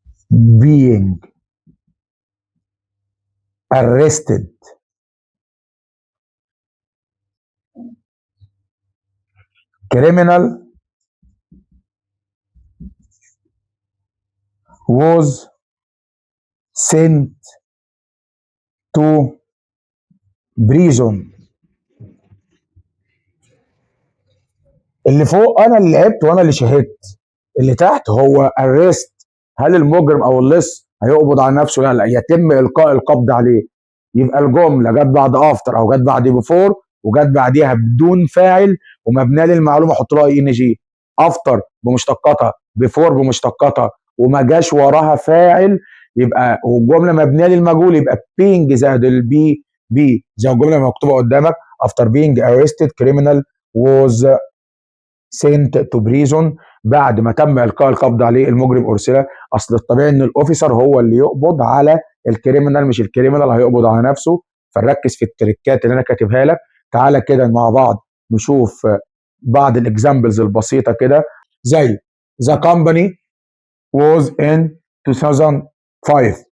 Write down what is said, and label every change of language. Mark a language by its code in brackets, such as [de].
[en] being arrested criminal was sent to prison. [ar] اللي فوق انا اللي لعبت وانا اللي شهدت، اللي تحت هو arrest. هل المجرم او اللص هيقبض على نفسه؟ لا لا، يتم القاء القبض عليه. يبقى الجمله جت بعد افتر او جت بعد بيفور وجت بعديها بدون فاعل ومبنيه للمعلومه احط لها اي ان جي. افتر بمشتقاتها، بيفور بمشتقاتها، وما جاش وراها فاعل، يبقى والجمله مبنيه للمجهول، يبقى being زائد البي بي زي الجمله مكتوبه قدامك [en] after being arrested criminal was sent to prison. [ar] بعد ما تم القاء القبض عليه المجرم ارسل. اصل الطبيعي ان الاوفيسر هو اللي يقبض على الكريمنال، مش الكريمنال هيقبض على نفسه. فنركز في التريكات اللي انا كاتبها لك. تعالى كده مع بعض نشوف بعض الاكزامبلز البسيطه كده. [en] زي the company was in 2005.